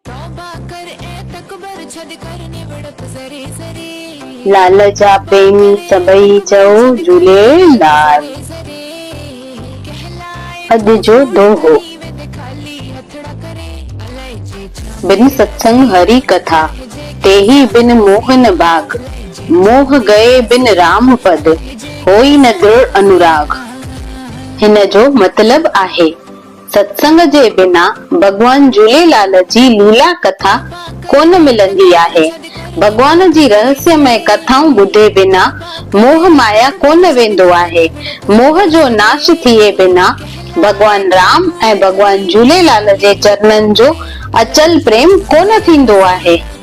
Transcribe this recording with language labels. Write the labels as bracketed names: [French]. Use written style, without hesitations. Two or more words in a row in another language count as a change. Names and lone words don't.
[Sindhi] लाल जा प्रेमी सभई चओ झूलेलाल। अॼु जो दोहो। [Hindi] बिन सत्संग हरि कथा तेहि बिन मोहन बाग। मोह गए बिन राम पद होई न दृढ़ अनुराग। [Sindhi] हिन जो मतलब आहे सत्संग जे बिना भगवान झूलेलाल जी लीला कथा कोन मिलंदी आहे। भगवान जी रहस्यमय कथाऊं ॿुधे बिना मोह माया कोन वेंदो आहे। मोह जो नाश थिए बिना भगवान राम ऐं भगवान झूलेलाल जे चरणनि जो अचल प्रेम कोन थींदो आहे।